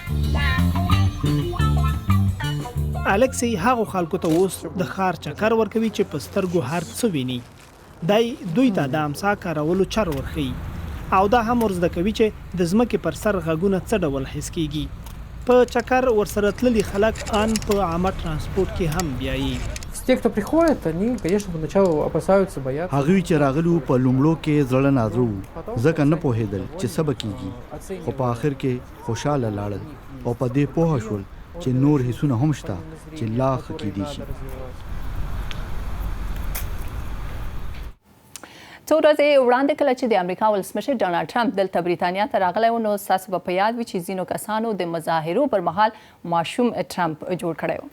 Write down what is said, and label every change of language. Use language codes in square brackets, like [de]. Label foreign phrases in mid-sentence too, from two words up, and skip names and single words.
[ps] الکسی هغو خلکو ته اوس د ښار چکر ورکوي چې په سترګو هر څه ویني. دی دوی ته د امسا کارولو چر ورښیي او دا هم ورزده کوي چې د ځمکې پر سر غږونه څه ډول حس کیږي. په چکر ورسره تللي خلک ان په عامه ترانسپورټ کې هم بیایي. [ru] Те, кто приходит, они, конечно, поначалу опасаются, боятся. [ps] هغوی چې راغلي په لومړو کې زړه نازړه وو، ځکه نه پوهېدل چې څه به کېږي، خو په آخر کې خوشحاله لاړل او په دې پوه شول چې نور حسونه هم شته چې لا ښه کېدی شي. څو ورځې وړاندې کله چې د امریکا ولسمشر ډانلډ ټرمپ دلته بریتانیا ته راغلی و، نو ستاسو به په یاد وي چې ځینو کسانو د مظاهرو پر مهال ماشوم ټرمپ جوړ کړی و.